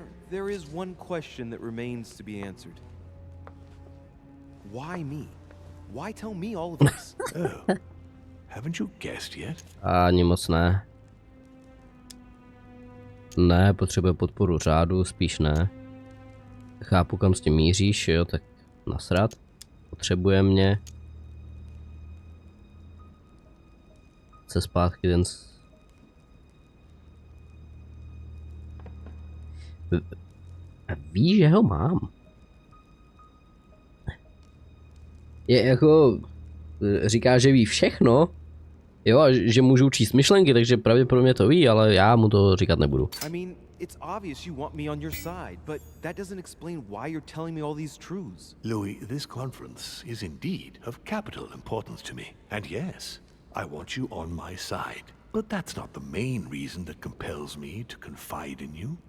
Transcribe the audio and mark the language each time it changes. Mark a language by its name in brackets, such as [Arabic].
[English] There is one question that remains to be answered. Why me? Why tell me all of this? Oh, haven't you guessed yet? [Czech] Ani moc ne. Ne, potřebuje podporu řádu, spíš ne. Chápu, kam s tím míříš, jo, tak nasrat. Potřebuje mě. Chce zpátky ten... Víš, že ho mám. Je jako... Říká, že ví všechno. Jo, a že můžu číst myšlenky, takže pravděpodobně to ví, ale já mu to říkat nebudu. [English] I mean, it's obvious you want me on your side, but that doesn't explain why you're telling me all these truths. Louis, this conference is indeed of capital importance to me. And yes, I want you on my side. But that's not the main reason that compels me to confide in you.